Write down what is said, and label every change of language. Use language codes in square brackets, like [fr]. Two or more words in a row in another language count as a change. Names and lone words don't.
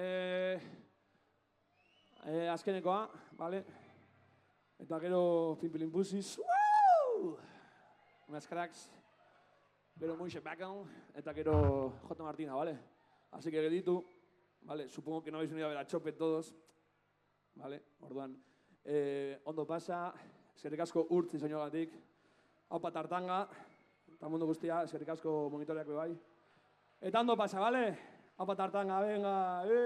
[eu] Azkenekoa, vale? Eta gero Pimpilimpuzis, [es] unas cracks. [eu] Gero Moise Bacon, eta gero J. Martina, [es] vale? Así que gelditu, vale? Supongo que no habéis venido a ver a Chope todos, vale? [eu] Orduan, ondo pasa, eskerrik asko urtzi soinuagatik. Haupa tartanga, eta mundu guztia, eskerrik asko monitoreak be bai. Eta ondo pasa, vale? Haupa tartanga, venga,